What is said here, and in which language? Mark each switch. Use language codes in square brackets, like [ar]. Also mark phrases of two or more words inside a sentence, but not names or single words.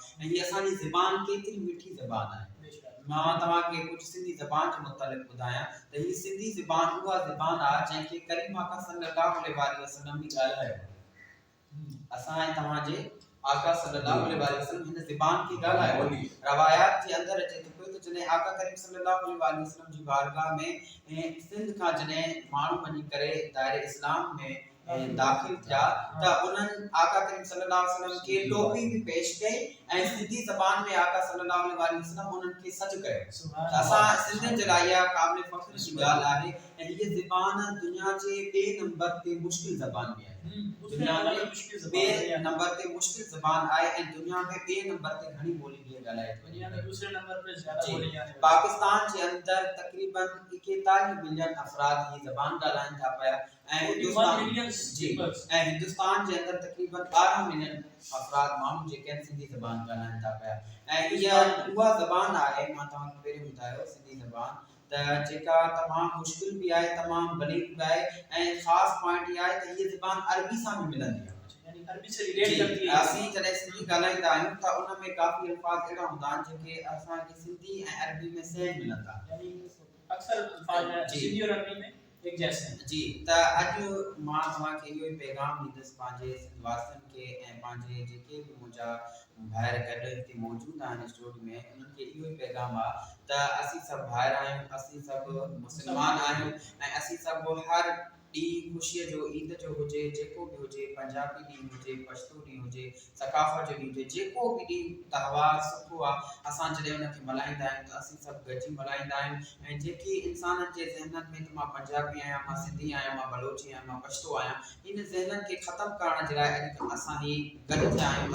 [sd] ऐं हीअ असांजी ज़बान केतिरी मिठी ज़बान आहे। मां तव्हांखे कुझु सिंधी ज़बान जे मुतालिक़ ॿुधायां त हीअ सिंधी ज़बान उहा ज़बान आहे जंहिंखे करीम आका [ar] صلى الله عليه وسلم [sd] बि ॻाल्हायो। असां ऐं तव्हांजे आका [ar] صلى الله عليه وسلم [sd] हिन ज़बान खे ॻाल्हायो। रवायात जे अंदरि अचे थो पियो त जॾहिं आका करीम [ar] صلى الله عليه وسلم [sd] जी बारगाह में सिंध खां जॾहिं माण्हू वञी करे दायरे इस्लाम में [ur] داخل تھا تو انہوں آقا کریم صلی اللہ علیہ وسلم کے ٹوپی بھی پیش کئی [sd] ऐं सिंधी ज़बान में आका [ar] صلى الله عليه وسلم [sd] उन्हनि खे सॾु कयो। असां सिंधियुनि जे लाइ इहा क़ाबिल फ़ख्र जी ॻाल्हि आहे ऐं हीअ ज़बान दुनिया जे ॿिए नंबर ते मुश्किल ज़बान बि आहे। दुनिया में ॿिए नंबर ते मुश्किल ज़बान आहे ऐं दुनिया में ॿिए नंबर ते घणी ॿोली बि ॻाल्हाए थी वञे। [ur] دوسرے نمبر پہ زیادہ بولی جانے والی [sd] पाकिस्तान जे अंदर तक़रीबन 41 मिलियन अफ़राद हीअ ज़बान ॻाल्हाइनि था पिया ऐं हिंदुस्तान जे अंदर तक़रीबन 12 मिलियन अफ़राद माण्हू जेके आहिनि सिंधी ज़बान ॻाल्हाइनि था पिया ऐं इहा उहा ज़बान आहे मां तव्हांखे पहिरियों ॿुधायो सिंधी ज़बान त जेका तमामु मुश्किल बि आहे तमामु बलीग बि आहे ऐं ख़ासि पॉइंट इहा आहे त हीअ ज़बान अरबी सां बि मिलंदी आहे। [ur] یعنی عربی سے ریلیٹ کرتی ہے. [sd] असीं जॾहिं सिंधी ॻाल्हाईंदा आहियूं त उन में काफ़ी अल्फाज़ अहिड़ा हूंदा आहिनि जेके असांखे सिंधी ऐं अरबी में सेम मिलंदा। [ur] یعنی اکثر الفاظ سندھی اور عربی میں ایک جیسے ہیں. [sd] जी त अॼु मां तव्हांखे इहो ई पैगाम ॾींदुसि पंहिंजे सिंधवासियुनि खे ऐं पंहिंजे जेके बि मुंहिंजा भाइर गॾु हिते मौजूदु आहिनि स्टूडियो में उन्हनि खे इहो ई पैगाम आहे त असीं सभु भाइर आहियूं, असीं सभु मुस्लमान आहियूं ऐं असीं सभु हर ॾींहुं ख़ुशीअ जो ईद जो हुजे जेको बि हुजे पंजाबी ॾींहुं हुजे पछतो ॾींहुं हुजे सकाफ़त जो ॾींहुं हुजे जेको बि ॾींहुं त्योहार सुठो आहे असां जॾहिं उनखे मल्हाईंदा आहियूं त असीं सभु गॾिजी मल्हाईंदा आहियूं ऐं जेकी इंसाननि जे ज़हननि में त मां पंजाबी आहियां मां सिंधी आहियां मां बलोची आहियां मां पछतो आहियां इन ज़हननि खे ख़तमु करण जे लाइ अॼुकल्ह असां ही गॾु थिया आहियूं।